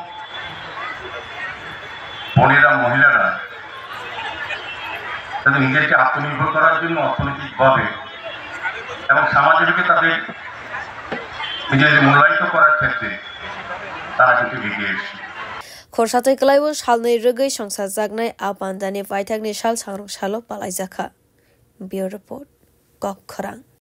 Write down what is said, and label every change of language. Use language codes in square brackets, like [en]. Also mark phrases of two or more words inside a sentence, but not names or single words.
[bn] বোনেরা মহিলারা তাদের নিজেকে আত্মনির্ভর করার জন্য অর্থনৈতিকভাবে এবং সামাজিকভাবে তাদের নিজেদের মূল্যায়িত করার ক্ষেত্রে তারা কিন্তু এগিয়ে এসেছে [trp] Khorsatoi Kalaiwo Shalnai Rugai Songsa Zagnai Apandani Paithakni Shal Sangrong Shalo Palaizaka [en] Bureau Report [trp] Kok Khorang